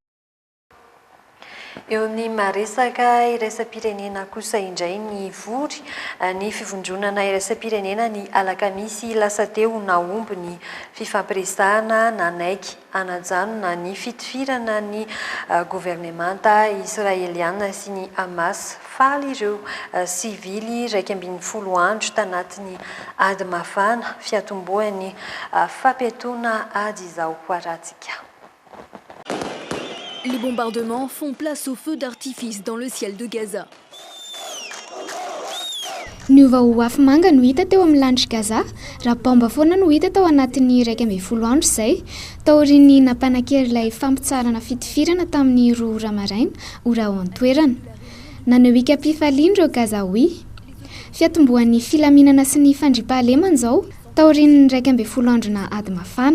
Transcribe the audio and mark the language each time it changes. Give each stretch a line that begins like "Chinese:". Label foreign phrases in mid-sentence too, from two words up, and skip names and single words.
Malagasy: Eo amin'ny maresaka iraisam-pirenena kosa indray ny vory ny fivondronana iraisam-pirenena ny alakamisy lasa teo naomby ny fifampiresahana nanaiky anajanona ny fitifirana ny gouvernemanta israeliana sy ny Hamas faly ireo sivily 12 andro tanatin'ny ady mafana fiatombohan'ny fampiatoana ady izao hoaratsika.
French: Les bombardements font place au feu d'artifice dans le ciel de Gaza.
Malagasy: Ny vahoafy manga no hita teo amin'ny lanitra Gaza raha bomba foana no hita tao anatin'ny 12 andro izay taorian'ny nampanan-kery ilay fampitsarana fitifirana tamin'ny 2 ora maraina ora ao an-toerana. Nanao ikam-pifaliana ireo Gazaoui. Fiatombohan'ny filaminana sy ny fandriam-pahalemana izao taorian'ny 12 andro na ady mafana.